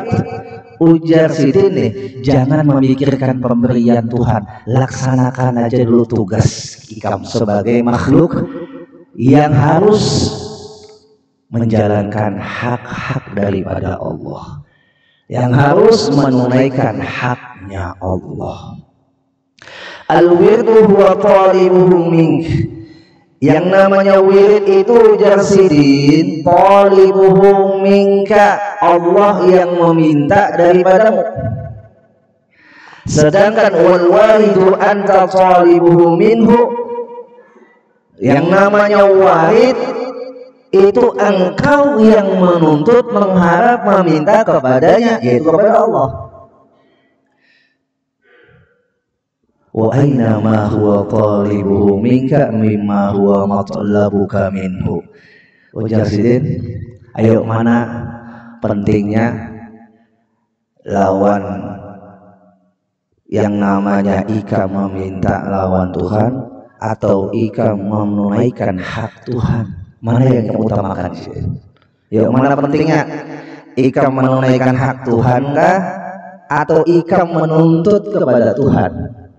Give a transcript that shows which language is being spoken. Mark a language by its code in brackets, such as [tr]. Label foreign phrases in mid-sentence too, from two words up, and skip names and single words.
[id] Ujar Sidin nih, jangan memikirkan pemberian Tuhan, laksanakan aja dulu tugas ikam sebagai makhluk yang harus menjalankan hak-hak daripada Allah, yang harus menunaikan haknya Allah. [ar] الورد هو طالبه منك. [id] Yang namanya wirid itu ujar Sidin, [ar] طالبه منك, [id] Allah yang meminta daripadamu. [ar] Sedangkan والوارد أنت طالبه منه, [id] yang namanya warid itu engkau yang menuntut, mengharap, meminta kepadanya, yaitu kepada Allah. [ar] وأين ما هو طالبه منك مما هو مطلبك منه. [bjn] Ujar Sidin, ayo mana pentingnya lawan yang namanya ika meminta lawan Tuhan atau ika menunaikan hak Tuhan? Mana yang kamu utamakan? Yuk, mana pentingnya ika menunaikan hak Tuhan kah atau ika menuntut kepada Tuhan?